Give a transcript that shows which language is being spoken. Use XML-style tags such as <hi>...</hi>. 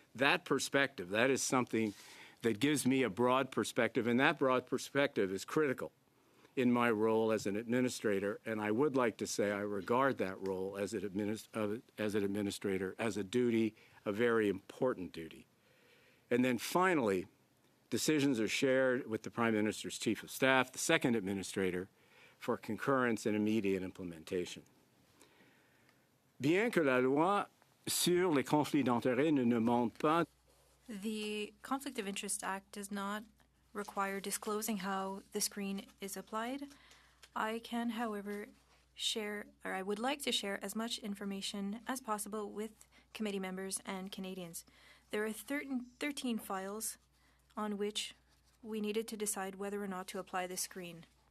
<en>That perspective, that is something that gives me a broad perspective, and that broad perspective is critical in my role as an administrator, and I would like to say I regard that role as an administrator as a duty, a very important duty. And then finally, decisions are shared with the Prime Minister's Chief of Staff, the second administrator, for concurrence and immediate implementation.</en> <fr>Bien que la loi sur les conflits d'intérêts ne demande pas.</fr> <en>The Conflict of Interest Act does not require disclosing how the screen is applied. I can, however, share, or I would like to share as much information as possible with committee members and Canadians. There are 13 files on which we needed to decide whether or not to apply the screen.</en>